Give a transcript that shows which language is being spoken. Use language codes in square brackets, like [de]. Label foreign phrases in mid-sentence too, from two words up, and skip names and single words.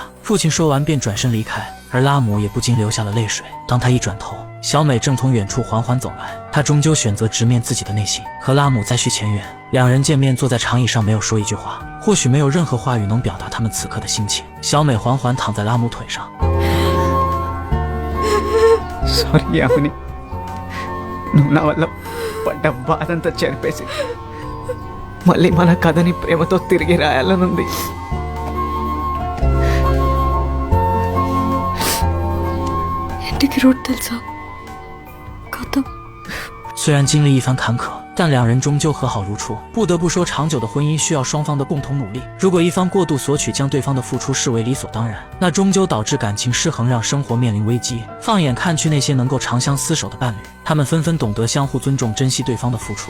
[zh] 父亲说完便转身离开，而拉姆也不禁流下了泪水。当他一转头，小美正从远处缓缓走来，她终究选择直面自己的内心，和拉姆再续前缘。两人见面，坐在长椅上，没有说一句话，或许没有任何话语能表达他们此刻的心情。小美缓缓躺在拉姆腿上。 [te] సారీ యామిని నువ్వు నా వల్ల పడ్డ బాధంతా చెరిపేసి మళ్ళీ మన కథని ప్రేమతో తిరిగి రాయాలనుంది ఇంటికి రోడ్ తెలుసా గౌతమ్ [zh] 虽然经历一番坎坷，但两人终究和好如初。不得不说，长久的婚姻需要双方的共同努力。如果一方过度索取，将对方的付出视为理所当然，那终究导致感情失衡，让生活面临危机。放眼看去，那些能够长相厮守的伴侣，他们纷纷懂得相互尊重，珍惜对方的付出。